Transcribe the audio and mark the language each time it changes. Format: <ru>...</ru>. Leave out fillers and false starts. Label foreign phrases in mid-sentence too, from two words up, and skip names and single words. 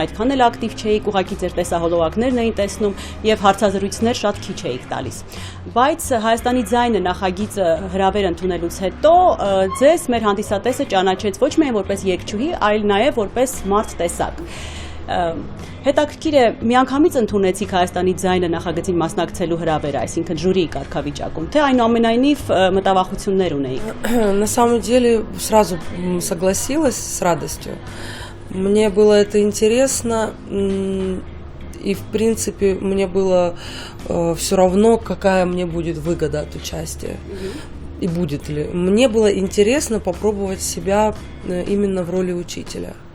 <hy>այդքան էլ ակտիվ չէիք, ուղղակի ձեր տեսահոլովակներն էին տեսնում եւ հարցազրույցներ շատ քիչ էիք տալիս, բայց Հայաստանի ձայնը նախագիծը հրավեր ընդունելուց հետո ձեզ մեր հանդիսատեսը ճանաչեց ոչ միայն որպես երգչուհի, այլ նաև որպես մարդ տեսակ։ Հետաքրքիր է, միանգամից ընդունեցիք Հայաստանի ձայնը նախագծին մասնակցելու հրավերը, այսինքն ժյուրիի կարգավիճակում, թե այնուամենայնիվ մտավախություններ ունեիք։</hy> <ru>На самом деле сразу согласилась с радостью. Мне было это интересно. И, в принципе, мне было все равно, какая мне будет выгода от участия. И будет ли. Мне было интересно попробовать себя именно в роли учителя.</ru>